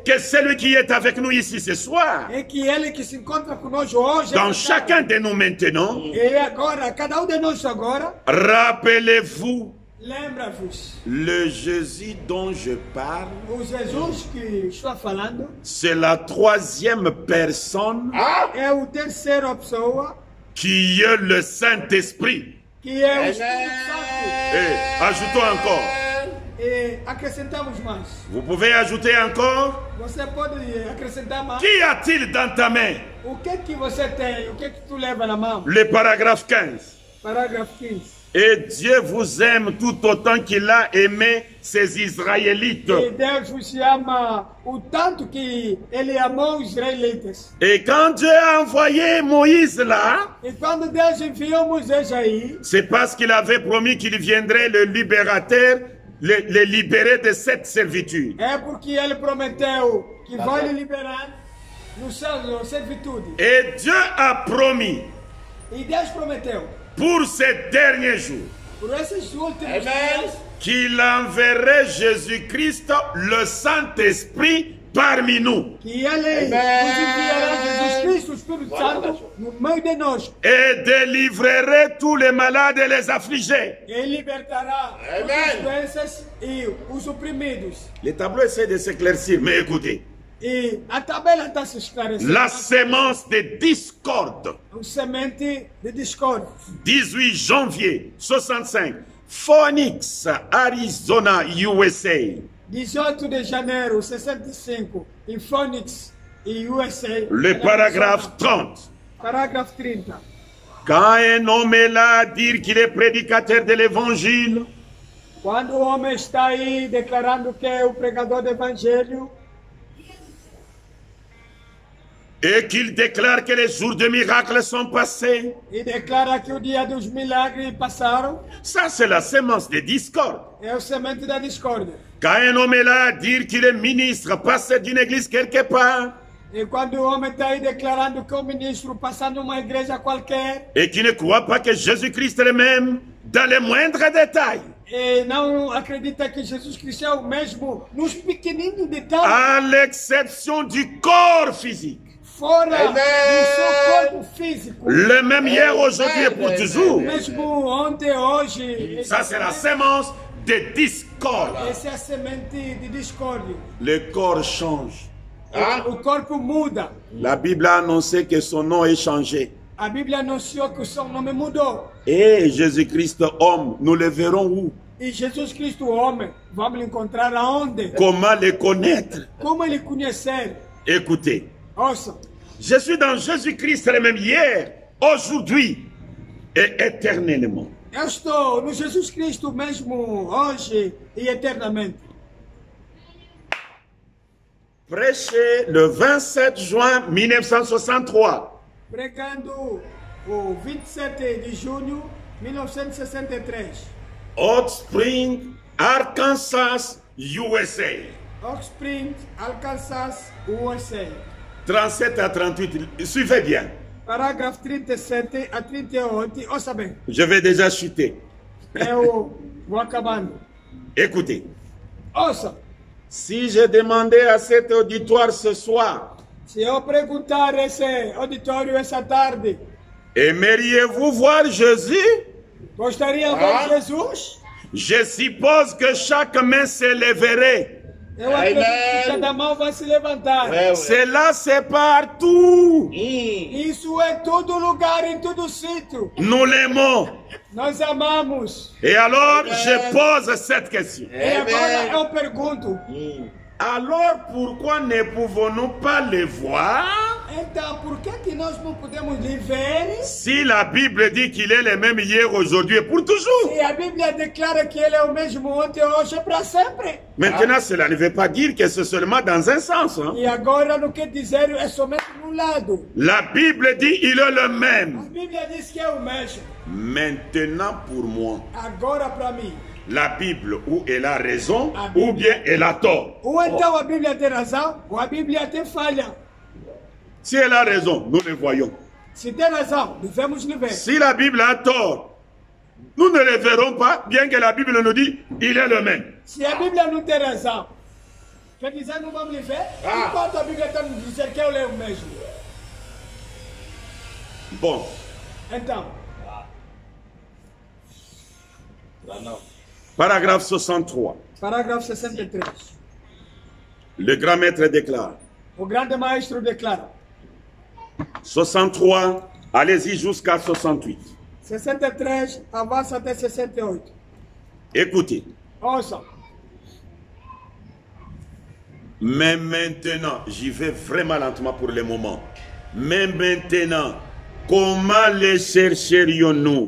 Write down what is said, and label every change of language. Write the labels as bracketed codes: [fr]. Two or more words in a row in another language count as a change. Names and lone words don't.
[fr] que celui qui est avec nous ici ce soir. [pt] é que ele que se encontra conosco hoje. [fr] Dans chacun de nous maintenant, [pt] E agora, cada de nós agora, [fr] rappelez-vous [pt] lembra-vos, [fr] le Jésus dont je parle, [pt] o Jesus que estou falando [fr] c'est la troisième personne [pt] é o terceira pessoa, [fr] qui est le Saint-Esprit. [pt] que é o Espírito Santo. [fr] Et ajoutons encore, [pt] E acrescentamos mais. [fr] Vous pouvez ajouter encore. [pt] Você pode acrescentar mais. [fr] Qu'y a-t-il dans ta main? [pt] O que você tem? O que tu leva na mão? [fr] Le paragraphe 15. [pt] Parágrafo 15. [fr] Et Dieu vous aime tout autant qu'il a aimé ses Israélites. [pt] E Deus vos ama o tanto que Ele amou os israelitas. [fr] Et quand Dieu a envoyé Moïse là, [pt] E quando Deus enviou Moisés aí, [fr] c'est parce qu'il avait promis qu'il viendrait le libérateur, le libérer de cette servitude. [pt] é porque Ele prometeu que vai lhe liberar no céu, [fr] servitude. Et Dieu a promis [pt] E Deus prometeu, [fr] pour ces derniers jours [pt] por esses últimos Amen. dias, [fr] qu'il enverrait Jésus-Christ, le Saint-Esprit, parmi nous. [pt] que Ele nos enviará Jesus Cristo, o Espírito Santo, no meio de nós. [fr] Et délivrerait tous les malades et les affligés. [pt] E libertará Amen. as doenças e os oprimidos. [fr] Les tableaux essaient de s'éclaircir, mais écoutez. [pt] E a tabela está se esclarecendo. [fr] La sémence de discorde, [pt] O semente de discórdia. [fr] 18 janvier 65, Phoenix, Arizona, USA. [pt] 18 de janeiro, 65, em Phoenix, e USA. [fr] Le paragraphe 30. [pt] Parágrafo 30. [fr] Quand un homme est là à dire qu'il est prédicateur de l'évangile, [pt] Quando o homem está aí declarando que é o pregador do evangelho [fr] et qu'il déclare que les jours de miracles sont passés, [pt] e declara que o dia dos milagres passaram, [fr] ça c'est la sémence de discorde. [pt] é o semente da discórdia. [fr] Quand un homme est là à dire qu'il est ministre, pasteur d'une église quelque part, [pt] E quando o homem está aí declarando que é o ministro passando uma igreja qualquer [fr] et qui ne croit pas que Jésus-Christ est le même dans les moindres détails, [pt] e não acredita que Jesus Cristo é o mesmo nos pequeninos detalhes, [fr] à l'exception du corps physique, [pt] fora Amen. do seu corpo físico. [fr] le même hier, aujourd'hui et pour toujours. [pt] Mesmo ontem, hoje, [fr] Ça c'est la sémence de discorde. [pt] essa é a semente de discórdia. [fr] Le corps change. [pt] O corpo muda. [fr] La Bible a annoncé que son nom est changé. [pt] A Bíblia anunciou que o seu nome mudou. [fr] Et Jésus-Christ homme, nous le verrons où? [pt] E Jesus Cristo, homem, vamos encontrar aonde? [fr] Comment le connaître? [pt] Como ele conhecer? [fr] Écoutez, [pt] Ouça, [fr] je suis dans Jésus-Christ le même hier, aujourd'hui et éternellement. [pt] eu estou no Jesus Cristo mesmo hoje e eternamente. [fr] Prêché le 27 juin 1963. [pt] Pregando o 27 de junho de 1963. [fr] Hot Spring, Arkansas, USA. [pt] Oak Springs, Arkansas, USA. [fr] 37 à 38, suivez bien. [pt] Parágrafo 37 a 38, ouça bem, [fr] Je vais déjà chuter. [pt] eu vou acabando. [fr] Écoutez, [pt] Ouça, [fr] si je demandais à cet auditoire ce soir, [pt] se eu perguntar esse auditório essa tarde, [fr] aimeriez-vous voir Jésus? [pt] gostariam de ver Jesus? [fr] Je suppose que chaque main se lèverait. [pt] Eu acredito que cada mão vai se levantar. [fr] Cela, c'est partout. [pt] Isso é todo lugar, em todo sítio. [fr] Nous l'aimons. [pt] Nós amamos. [fr] Et alors, je pose cette question. [pt] E agora eu pergunto, [fr] Alors, pourquoi ne pouvons-nous pas le voir? [pt] então por que nós não podemos lhe ver? [fr] Si la Bible dit qu'il est le même hier, aujourd'hui et pour toujours. [pt] Se a Bíblia declara que ele é o mesmo ontem, hoje e para sempre. [fr] Maintenant, cela ne veut pas dire que c'est seulement dans un sens. Hein? [pt] E agora não quer dizer é somente no lado. [fr] La Bible dit il est le [pt] A [fr] même. [pt] Bíblia diz que é o mesmo. [fr] Maintenant, pour moi, [pt] Agora para mim. [fr] la Bible, ou elle a raison, ou bien elle a tort. [pt] Ou então a Bíblia tem razão, ou a Bíblia tem falha. [fr] Si elle a raison, nous le voyons. [pt] Se tem razão, devemos lhe ver. [fr] Si la Bible a tort, nous ne le verrons pas, bien que la Bible nous dit il est le même. [pt] Se a Bíblia não tem razão, quer dizer não vamos lhe ver? Enquanto a Bíblia está nos dizendo que ele é o mesmo. [fr] Bon, [pt] Então, [fr] paragraphe 63. [pt] parágrafo 63. [fr] Le grand maître déclare. [pt] O grande maestro declara. [fr] 63, allez-y jusqu'à 68. [pt] 63 avança até 68. [fr] Écoutez, [pt] Ouça, [fr] Mais maintenant, j'y vais vraiment lentement pour le moment. Mais maintenant, comment les chercherions-nous?